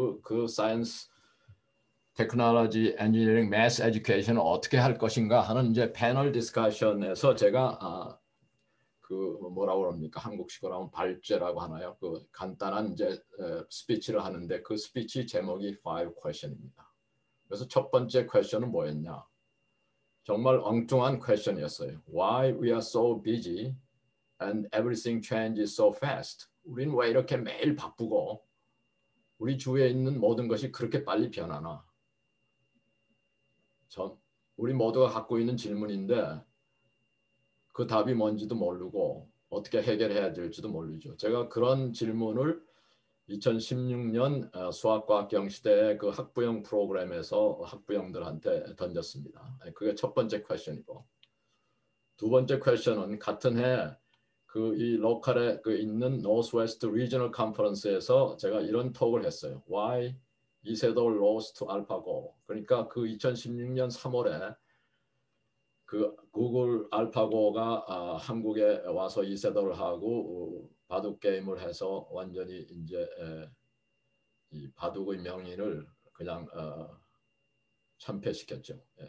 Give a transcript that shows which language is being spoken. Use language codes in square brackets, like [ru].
[ko] 그 Science, Technology, Engineering, Math Education을 어떻게 할 것인가 하는 이제 패널 디스커션에서 제가 그 뭐라고 합니까? 한국식으로 하면 발제라고 하나요? 그 간단한 이제 스피치를 하는데 그 스피치 제목이 5 question입니다. 그래서 첫 번째 퀘션은 뭐였냐? 정말 엉뚱한 퀘션이었어요. [en] Why we are so busy and everything changes so fast. [ko] 우린 왜 이렇게 매일 바쁘고 우리 주위에 있는 모든 것이 그렇게 빨리 변하나? 우리 모두가 갖고 있는 질문인데 그 답이 뭔지도 모르고 어떻게 해결해야 될지도 모르죠. 제가 그런 질문을 2016년 수학과학 경시대의 그 학부형 프로그램에서 학부형들한테 던졌습니다. 그게 첫 번째 퀘션이고 두 번째 퀘션은 같은 해 그 이 로컬에 그 있는 Northwest Regional Conference에서 제가 이런 톡을 했어요. [en] Why 이세돌 lost to AlphaGo. [ko] 그러니까 그 2016년 3월에 그 구글 알파고가 한국에 와서 이세돌하고 바둑 게임을 해서 완전히 이제 이 바둑의 명인을 그냥 참패시켰죠.